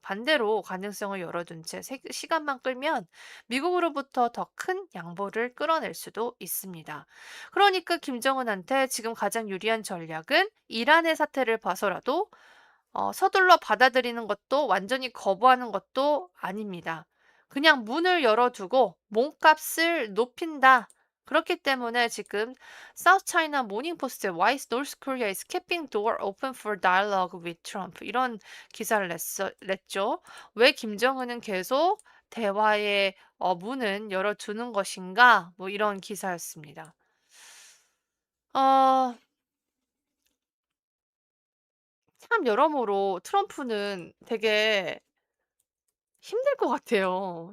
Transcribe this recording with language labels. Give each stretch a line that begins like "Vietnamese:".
Korean: 반대로 가능성을 열어둔 채 시간만 끌면 미국으로부터 더 큰 양보를 끌어낼 수도 있습니다. 그러니까 김정은한테 지금 가장 유리한 전략은 이란의 사태를 봐서라도 서둘러 받아들이는 것도 완전히 거부하는 것도 아닙니다. 그냥 문을 열어두고 몸값을 높인다. 그렇기 때문에 지금 South China Morning Post에
English: Why North Korea is keeping door open for dialogue with Trump
Korean: 이런 기사를 냈죠. 왜 김정은은 계속 대화의 문은 열어두는 것인가? 뭐 이런 기사였습니다. 어, 참 여러모로 트럼프는 되게 힘들 것 같아요.